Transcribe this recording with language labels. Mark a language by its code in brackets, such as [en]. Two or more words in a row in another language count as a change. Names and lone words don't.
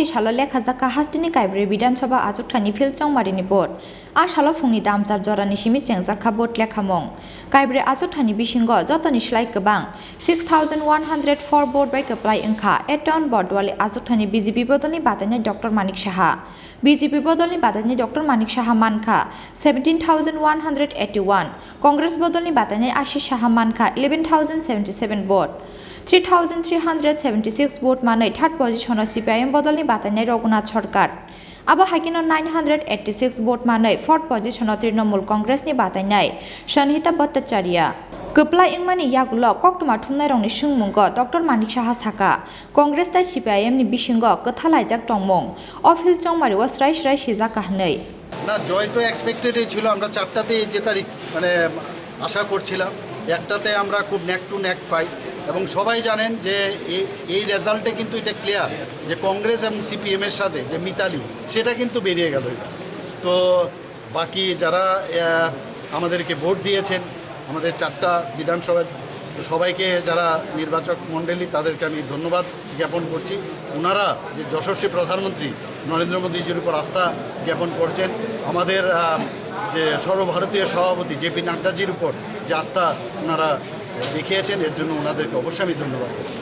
[trp] salo lekhajaka hastini Kaibwrwi Bidansabha Achukthaini Philchongmarini board a salo phungni damjar jorani simi chengjaka board lekhamong Kaibwrwi Achukthaini Bisingo Jottoni Slai Kwbang 6104 [en] vote by [trp] Kwplai wngkha Eton Bordwale Achukthaini BJP bodolni batanai Dr.Manik Saha BJP bodolni batanai Dr.Manik Saha mankha 17181 Congress bodolni batanai Ashi Saha mankha 11077 vote 3376 vote manai [en] third position [trp] CPIM bodolni batanai Raghunath Sarkar abo hakino 986 vote manai [en] fourth position [trp] Trinamool Congress ni batanai Sanhita Bhattacharya Kwplai wngmani yagulo koktuma thumnai rongni sungmungo Dr.Manik Saha saka Congress tai CPIM ni bisingo kothalaijak tongmung ofil chongmari wa srai srai sijaka hnei [bn] না জয় তো এক্সপেক্টেডই ছিল আমরা চারটাতে জেতার মানে আশা করছিলাম একটাতে আমরা খুব [en] neck to neck fight [bn] এবং সবাই জানেন যে এই রেজাল্টে কিন্তু এটা ক্লিয়ার যে কংগ্রেস এবং সিপিএম এর সাথে যে মিতালি সেটা কিন্তু বেরিয়ে গেল তো বাকি যারা আমাদেরকে ভোট দিয়েছেন আমাদের চারটা বিধানসভায় সবাইকে যারা নির্বাচক মণ্ডলী তাদেরকে আমি ধন্যবাদ জ্ঞাপন করছি ওনারা যে যশস্বী প্রধানমন্ত্রী নরেন্দ্র মোদীজির উপর আস্থা জ্ঞাপন করছেন আমাদের যে সর্বভারতীয় সভাপতি জেপি নাড্ডাজির উপর যে আস্থা ওনারা দেখিয়েছেন এর জন্য ওনাদেরকে অবশ্যই আমি ধন্যবাদ করছি